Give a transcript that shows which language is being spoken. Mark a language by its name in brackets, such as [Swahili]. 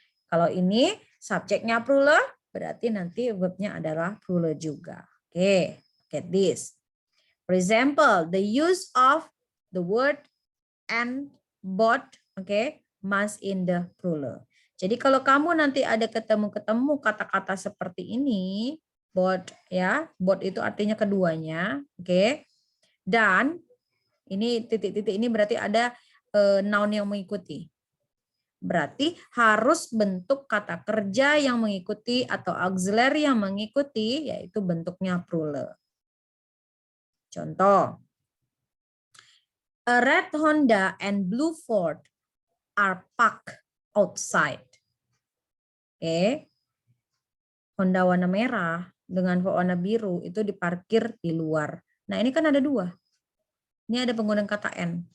[Indonesian] Kalau ini subjeknya plural berarti nanti verbnya adalah plural juga. [English] Oke, get this. For example, the use of the word and both, okay, must in the plural. [Indonesian] Jadi kalau kamu nanti ada ketemu kata-kata seperti ini, both ya, both itu artinya keduanya, oke. Dan ini titik-titik ini berarti ada noun yang mengikuti. Berarti harus bentuk kata kerja yang mengikuti atau auxiliary yang mengikuti, yaitu bentuknya plural. [English] Contoh, a red Honda and blue Ford are parked outside. [Indonesian] Oke. Honda warna merah dengan warna biru itu diparkir di luar. Nah, ini kan ada 2. Ini ada penggunaan kata N.